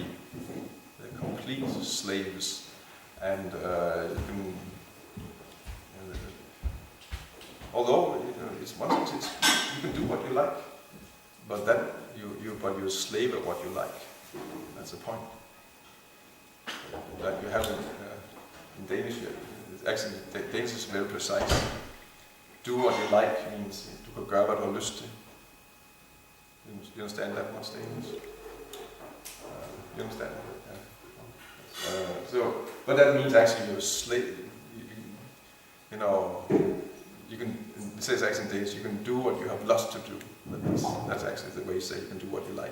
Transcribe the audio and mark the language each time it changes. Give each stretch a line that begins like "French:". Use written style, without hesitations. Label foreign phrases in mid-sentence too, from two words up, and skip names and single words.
English: They're complete slaves. And although it's one thing, you can do what you like, but then you're a slave of what you like. That's the point. Like you have in Danish, actually Danish is very precise. Do what you like means
Danish: du kan gøre hvad du har lyst til.
English: You understand that much Danish? You understand? Yeah. But that means actually you're a slave. You can. It says actually in Danish, you can do what you have lust to do. That's actually the way you say you can do what you like.